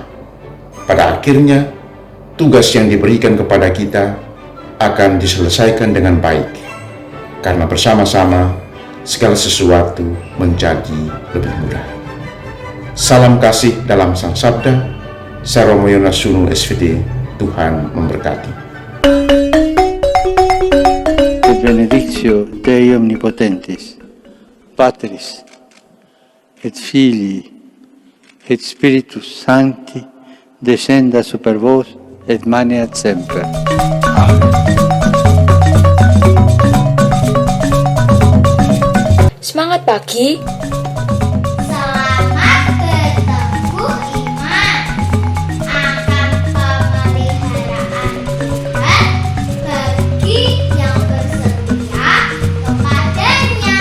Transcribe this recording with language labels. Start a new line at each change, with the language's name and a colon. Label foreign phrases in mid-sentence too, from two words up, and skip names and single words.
Indonesian: Pada akhirnya, tugas yang diberikan kepada kita akan diselesaikan dengan baik, karena bersama-sama segala sesuatu menjadi lebih mudah. Salam kasih dalam Sang Sabda. Saya Romo Yonas Sunu SVD. Tuhan memberkati.
Latin: Et benedictio Dei omnipotentis, Patris, et Filii, et Spiritus Sancti, descenda super vos, et maneat semper.
Indonesian: Amen. Semangat pagi. Selamat bertemu iman akan pemeliharaan Tuhan bagi yang bersetia kepadanya.